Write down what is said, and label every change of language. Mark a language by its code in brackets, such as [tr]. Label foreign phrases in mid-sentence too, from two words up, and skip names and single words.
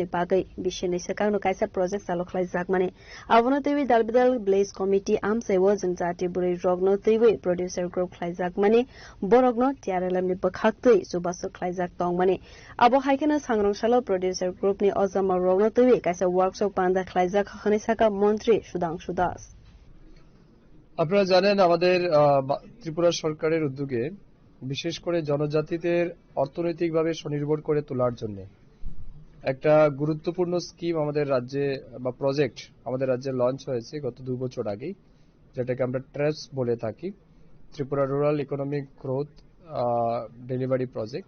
[trp] Bagai Bishini Sakano Kaisa Project Saloklai Zakmani Avona TV Dalbidal Blaze Committee Amsewo Zanjati Buri Rogno [en] TV Producer Group [trp] Klai Zakmani Borogno Tiaralamni Bakhaktui Subaso Klai Zak Tongmani Abo Haikana Sangrongshalo [en] Producer Group [trp] Ni Ozama Rogno TV Kaisa Workshop Panda Klai Zak Khani Saka Montri Sudangsu Das. [bn] আপনারা জানেন আমাদের ত্রিপুরা সরকারের উদ্যোগে বিশেষ করে জনজাতিদের অর্থনৈতিকভাবে স্বনির্ভর করে তোলার জন্য একটা গুরুত্বপূর্ণ স্কিম আমাদের রাজ্যে বা প্রজেক্ট আমাদের রাজ্যে লঞ্চ হয়েছে গত 2 বছর আগেই, যেটাকে আমরা ট্রেপস বলে থাকি, ত্রিপুরা রুরাল ইকোনমিক গ্রোথ ডেলিভারি প্রজেক্ট।